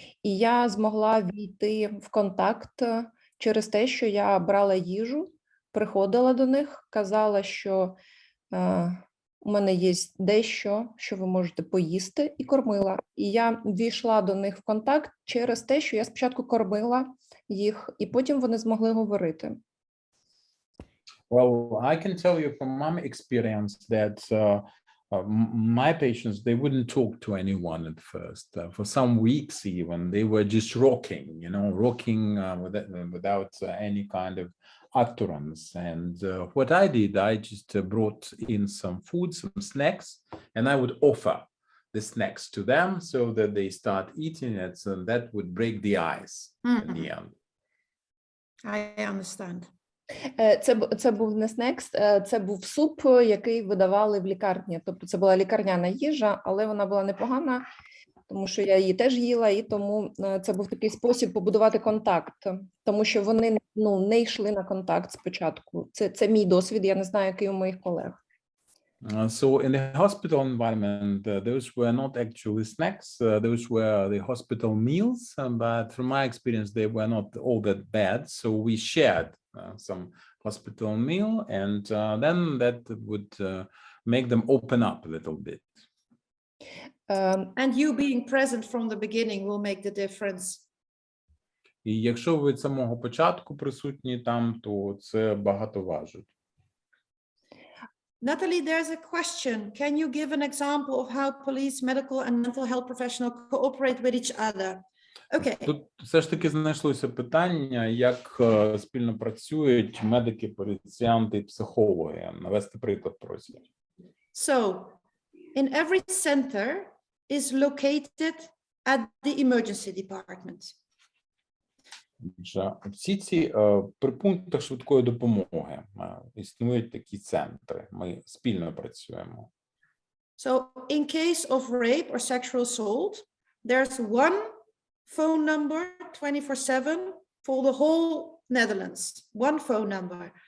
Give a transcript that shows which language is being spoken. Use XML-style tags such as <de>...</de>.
<uk>І я змогла війти в контакт через те, що я брала їжу, приходила до них, казала, що у мене є дещо, що ви можете поїсти, і кормила. І я ввійшла до них в контакт через те, що я спочатку кормила їх, і потім вони змогли говорити.</uk> <en>Well, I can tell you from my experience that my patients, they wouldn't talk to anyone at first. For some weeks even, they were just rocking, without any kind of utterance. And what I did, I just brought in some food, some snacks, and I would offer the snacks to them so that they start eating it, and that would break the ice in the end. I understand.</en> <uk>Це був не снекс, це був суп, який видавали в лікарні. Тобто це була лікарняна їжа, але вона була непогана, тому що я її теж їла, і тому це був такий спосіб побудувати контакт, тому що вони не йшли на контакт спочатку. Це мій досвід, я не знаю, який у моїх колег.</uk> <en>So in the hospital environment, those were not actually snacks, those were the hospital meals, but from my experience, they were not all that bad. So we shared some hospital meal, and then that would make them open up a little bit. And you being present from the beginning will make the difference.</en> <uk>І якщо ви від самого початку присутні там, то це багато важить.</uk> <en>Natalie, there's a question. Can you give an example of how police, medical and mental health professionals cooperate with each other? Okay.</en> <uk>Тут все ж таки знайшлося питання, як спільно працюють медики, поліціянти і психологи. Навести приклад просять.</uk> <en>So, in every center is located at the emergency department.</en> <uk>Всі ці при пунктах швидкої допомоги існують такі центри. Ми спільно працюємо.</uk> <en>So in case of rape or sexual assault, there's one phone number 24/7 for the whole Netherlands, one phone number.</en>